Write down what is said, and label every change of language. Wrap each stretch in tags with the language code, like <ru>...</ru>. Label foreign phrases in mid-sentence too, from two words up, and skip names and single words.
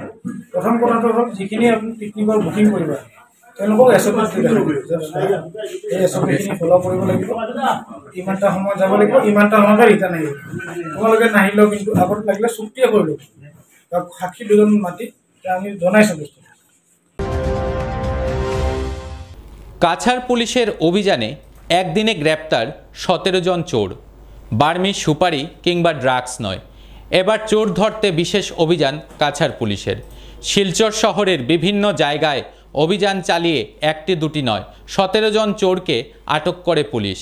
<as>প্ৰথম কথাটো হ'ল যিখিনি আপুনি পিকনিকৰ বুকিং কৰিব তেওঁলোকক SOP এই SOPখিনি ফ'ল' কৰিব লাগিব। ইমানটা সময় যাব লাগিব, ইমানটা সময়তে ৰিটাৰ্ণ আহিব। তোমালোকে নাহিলেও কিন্তু আগত লাগিলে চুক্তিয়ে কৰি ল'ব বা সাক্ষী দুজন মাতি আমি জনাইছোঁ বস্তু।</as> <bn>কাছাড় পুলিশের অভিযানে একদিনে গ্রেপ্তার 17 জন চোর। বার্মিজ সুপারি কিংবা ড্রাগস নয়, এবার চোর ধরতে বিশেষ অভিযান কাছাড় পুলিশের। শিলচর শহরের বিভিন্ন জায়গায় অভিযান চালিয়ে একটি দুটি নয় 17 জন চোরকে আটক করে পুলিশ।</bn>